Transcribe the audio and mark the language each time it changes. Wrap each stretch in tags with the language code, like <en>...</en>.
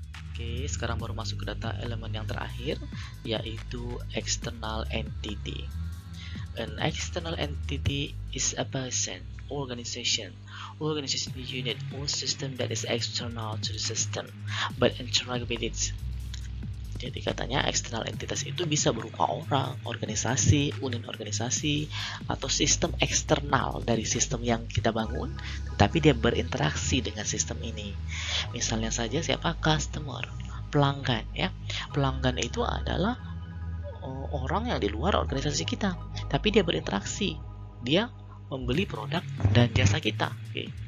<id>Oke, sekarang baru masuk ke data elemen yang terakhir, yaitu external entity.</id> <en>An external entity is a person, organization unit or system that is external to the system but interact with it.</en> <id>Jadi katanya external entitas itu bisa berupa orang, organisasi, unit organisasi, atau sistem eksternal dari sistem yang kita bangun, tetapi dia berinteraksi dengan sistem ini. Misalnya saja siapa? Customer, pelanggan ya. Pelanggan itu adalah orang yang di luar organisasi kita, tapi dia berinteraksi, dia membeli produk dan jasa kita. Oke.</id>